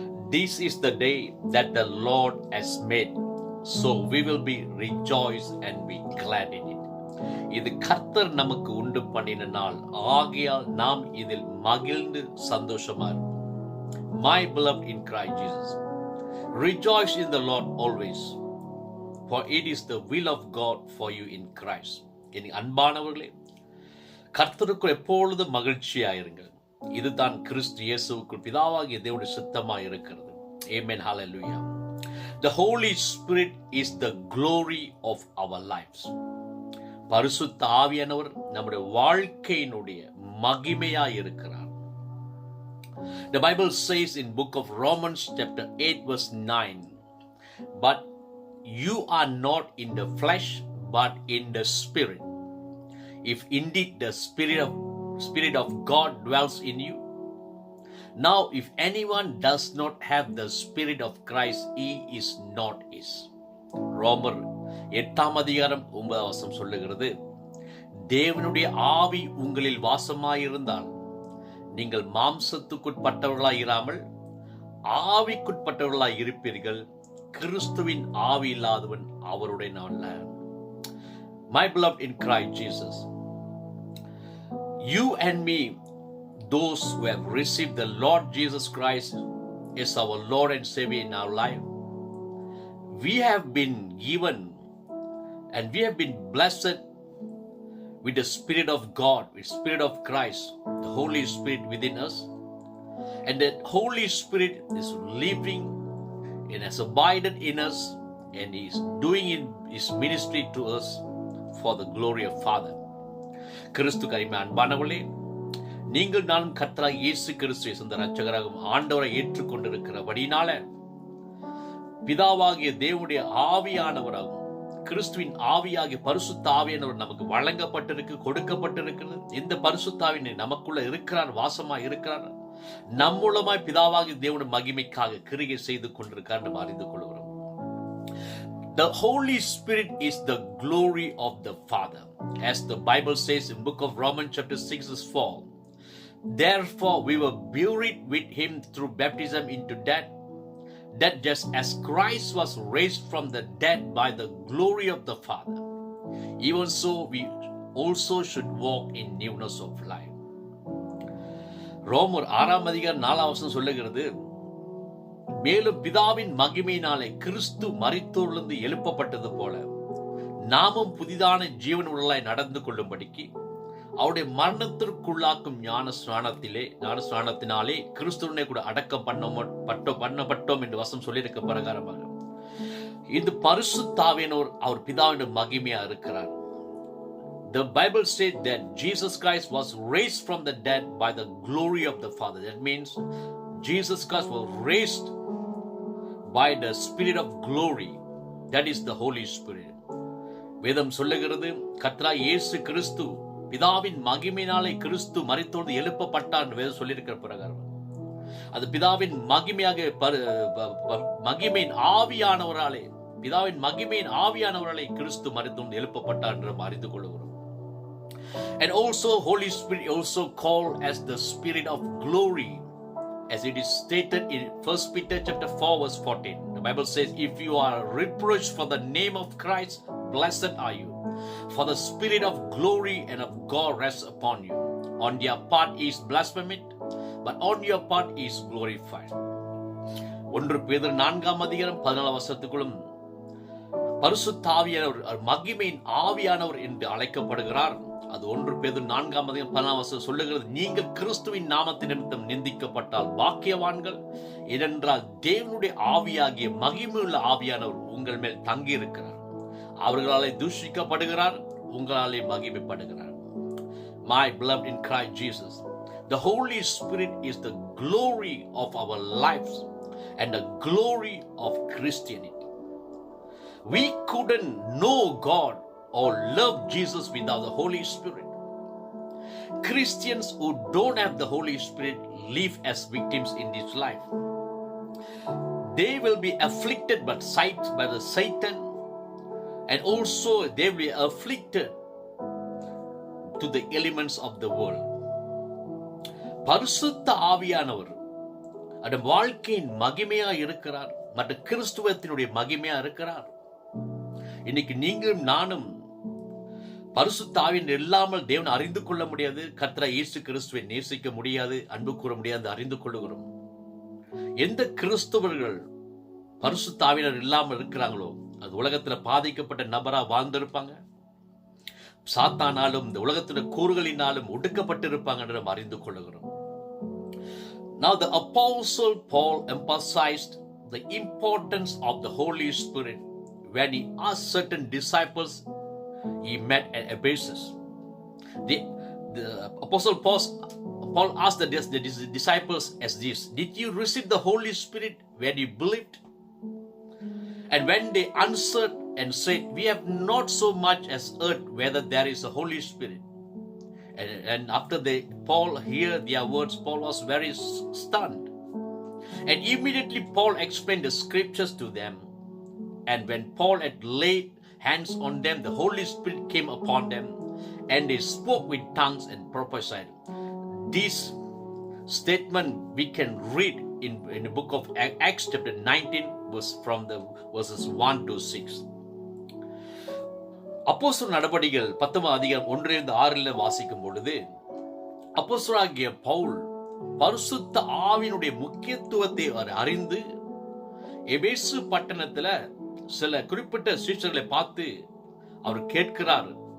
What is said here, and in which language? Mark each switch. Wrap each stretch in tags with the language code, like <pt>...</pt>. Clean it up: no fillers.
<en>This is the day that the Lord has made, so we will be rejoice and be glad in it.</en> <ta>இது கர்த்தர் நமக்கு உண்டு பண்ணின நாள் ஆகையால் நாம் இதில் மகிழ்ந்து சந்தோஷமா இருப்போம்.</ta> <en>My beloved in Christ Jesus, rejoice in the Lord always, for it is the will of God for you in Christ.</en> <ta>என் அன்பானவர்களே, கர்த்தருக்குள் எப்பொழுதும் மகிழ்ச்சியாயிருங்கள். இதுதான் கிறிஸ்து இயேசுவுக்குள் பிதாவாகிய தேவனுடைய சித்தமாய் இருக்கிறது.</ta> <en>Amen. Hallelujah. The Holy Spirit is the glory of our lives.</en> <ta>பரிசுத்த ஆவியானவர் நம்முடைய வாழ்க்கையினுடைய மகிமையாய் இருக்கிறார்.</ta> <en>The Bible says in book of Romans chapter 8 verse 9, but you are not in the flesh but in the spirit, if indeed the Spirit of God dwells in you. Now if anyone does not have the Spirit of Christ, he is not his.</en> <ta>ரோமர் 8ஆம் அதிகாரம் 9ஆம் வசனம் சொல்லுகிறது, தேவனுடைய ஆவி உங்களில் வாசமாயிருந்தால் நீங்கள் மாம்சத்துக்குட்பட்டவர்களாய் இராமல் ஆவிக்குட்பட்டவர்களாய் இருப்பீர்கள். கிறிஸ்துவின் ஆவி இல்லாதவன் அவருடைய அல்ல.</ta> <en>My beloved in Christ Jesus, you and me, those who have received the Lord Jesus Christ as our Lord and Savior in our life, we have been given and we have been blessed with the Spirit of God, with Spirit of Christ, the Holy Spirit within us. And that Holy Spirit is living and has abided in us, and He is doing His ministry to us for the glory of Father.</en> <ta>கிறிஸ்து கரிமை அன்பானவர்களே, நீங்கள் நானும் கர்த்தராகிய இயேசு கிறிஸ்துவை சொந்த இரட்சகராகவும் ஆண்டவரை ஏற்றுக்கொண்டிருக்கிறபடினால பிதாவாகிய தேவனுடைய ஆவியானவராகவும் கிறிஸ்துவின் ஆவியாகிய பரிசுத்த ஆவியானவர் நமக்கு வழங்கப்பட்டிருக்கு, கொடுக்கப்பட்டிருக்கிறது. இந்த பரிசுத்த ஆவியானவர் நமக்குள்ள இருக்கிறார், வாசமாய் இருக்கிறார். நம் மூலமாய் பிதாவாகிய தேவனுடைய மகிமைக்காக கிரியை செய்து கொண்டிருக்கார் நம்ம அறிந்து கொள்கிறோம்.</ta> <en>The Holy Spirit is the glory of the Father, as the Bible says in book of Romans chapter 6 verse 4. Therefore we were buried with Him through baptism into death, that just as Christ was raised from the dead by the glory of the Father, even so we also should walk in newness of life.</en> <ta>ரோமர் 6ஆம் அதிகாரம் 4ஆம் வசனம் சொல்லுகிறது, மேலும் பிதாவின் மகிமையினாலே கிறிஸ்து மரித்தோரிலிருந்து எழுப்பப்பட்டது போல நாமும் புதிதான ஜீவன் உள்ளாய் நடந்து கொள்ளும்படிக்கு அவருடைய மரணத்திற்குள்ளாக்கும் ஞானஸ்நானத்தினாலே கிறிஸ்துவனை கூட அடக்கம் பண்ணப்பட்டோம் என்று வசனம் சொல்லியிருக்க பிரகாரமாக இந்த பரிசுத்த ஆவியானவர் அவர் பிதாவினுடைய மகிமையா இருக்கிறார்.</ta> <en>The Bible said that Jesus Christ was raised from the dead by the glory of the Father. That means Jesus Christ was raised by the Spirit of glory. That is the Holy Spirit.</en> <ta>வேதம் சொல்லுகிறது, கர்த்தராகிய இயேசு கிறிஸ்து பிதாவின் மகிமையினாலே கிறிஸ்து மரித்தோடு எழுப்பப்பட்டார் என்று வேதம் சொல்லியிருக்கிற பிரகாரம் அது பிதாவின் மகிமையின் ஆவியானவராலே பிதாவின் மகிமையின் ஆவியானவராலே கிறிஸ்து மரித்தோடு எழுப்பப்பட்டார் என்று அறிந்து கொள்கிறோம்.</ta> <en>And also Holy Spirit also called as the Spirit of glory, as it is stated in 1 Peter chapter 4 verse 14. The Bible says, if you are reproached for the name of Christ, blessed are you, for the Spirit of glory and of God rests upon you. On their part is blasphemed, but on your part is glorified.</en> <ta>1 பேதுரு 4ஆம் அதிகாரம் 14ஆம் வசனத்துக்குள்ளும் பரிசுத்த ஆவியானவர் மகிமையின் ஆவியானவர் என்று அழைக்கப்படுகிறார். அது 1 பேதுரு 4ஆம் அதிகாரம் 14ஆம் வசனம் சொல்லுகிறது, நீங்கள் கிறிஸ்துவின் நாமத்தின் நிமித்தம் நிந்திக்கப்பட்டால் பாக்கியவான்கள், ஏனென்றால் தேவனுடைய ஆவியாகிய மகிமையுள்ள ஆவியானவர் உங்கள் மேல் தங்கி இருக்கிறார். அவர்களாலே தூஷிக்கப்படுகிறார், உங்களாலே மகிமைப்படுகிறார்.</ta> <en>My beloved in Christ Jesus, the Holy Spirit is the glory of our lives and the glory of Christianity. We couldn't know God or love Jesus without the Holy Spirit. Christians who don't have the Holy Spirit live as victims in this life. They will be afflicted by the Satan, and also they will be afflicted to the elements of the world.</en> <ta>பரிசுத்த ஆவியானவர் அந்த வாழ்க்கையின் மகிமையா இருக்கிறார், மற்ற கிறிஸ்துவத்தினுடைய மகிமையா இருக்கிறார். இன்னைக்கு நீங்களும் நானும் பரிசுத்த ஆவியானவர் இல்லாமல் தேவனை அறிந்து கொள்ள முடியாது. கர்த்தராகிய இயேசு கிறிஸ்துவை நேசிக்க முடியாது, அன்பு கூற முடியாது, அறிந்து கொள்ளுகிறோம். எந்த கிறிஸ்தவர்கள் பரிசுத்த ஆவியானவர் இல்லாமல் இருக்கிறாங்களோ அது உலகத்துல பாதிக்கப்பட்ட நபரா வாழ்ந்திருப்பாங்க. சாத்தானாலும் இந்த உலகத்துல கூறுகளினாலும் ஒடுக்கப்பட்டிருப்பாங்க என்று நாம் அறிந்து கொள்ளுகிறோம்.</ta> <en>Now the Apostle Paul emphasized the importance of the Holy Spirit when he asked certain disciples he met at Ephesus. The Apostle Paul asked the disciples as this: Did you receive the Holy Spirit when you believed? And when they answered and said, We have not so much as heard whether there is a Holy Spirit. And after Paul heard their words, Paul was very stunned. And immediately Paul explained the scriptures to them. And when Paul had laid hands on them, the Holy Spirit came upon them, and they spoke with tongues and prophesied. This statement we can read in the book of Acts chapter 19, from the verses 1 to 6.</en> <ta>அப்போஸ்தலர் நடபடிகள் 10 அதிகாரம் 1-6 வாசிக்கும் பொழுது, அப்போஸ்தலராகிய பவுல் பரிசுத்த ஆவியினுடைய முக்கியத்துவத்தை அவர் அறிந்து எபேசு பட்டணத்துல சில குறிப்பிட்ட சீஷர்களை பார்த்து அவர் கேட்கிறார்,</ta>